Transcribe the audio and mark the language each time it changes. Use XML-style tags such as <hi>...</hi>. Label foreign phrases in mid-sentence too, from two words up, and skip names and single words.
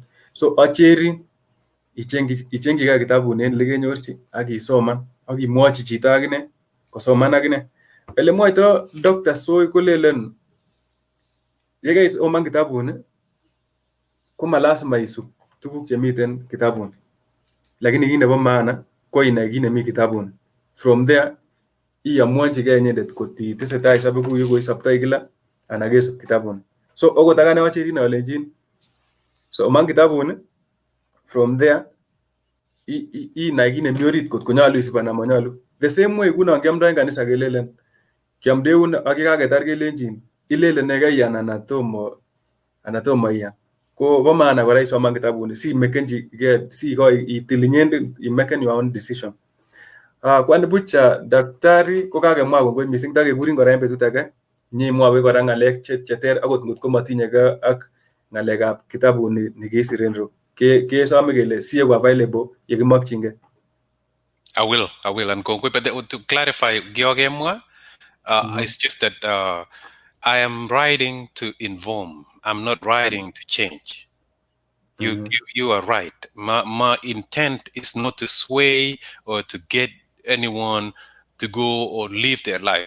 <kln>So acherin ichengchigei kitabuni en olekenyorchi ak isoman ak imwochi chito akine kosoman akine. Ele mwoitoo Dr. Soi kolelen yekeisoman kitabuni ko malasima isub tuguk chemiten kitabuni, lakini kit nebo maana ko inai kit nemi kitabuni.</kln> <en>From there</en> <kln>iamuanchigei inyendet kot itesetai isobe kou yekoisoptoi kila anan kesub kitabuni. So okot akane acherin alenjin soman kitabuni,</kln> <en>from there</en> <kln>inai kit nemi orit kot konyolu isub anan monyolu.</kln> <en>The same way</en> <kln>kunon kiamdoi en kanisa kelelen kiamdeun ak yekaketar kelenjin ilelen nee kaiyan anan tomo iyan. Ko bo maana kora isoman kitabuni sikoi itil inyendet imeken</kln> <en>your own decision.</en> <kln>Kwanibuch daktari ko kakemwa kongoi missing takekurin kora en betut age nyimwowech kora ng'alek cheter akot ngotko matinyegei ak ng'alekab kitabuni nikisir en ro. Kesome kele sieku available yekimokyingei.</kln> <en>I will. And but to clarify, Georgemwa, it's just that I am writing to inform. I'm not writing to change. You are right. My intent is not to sway or to get anyone to go or live their life.</en>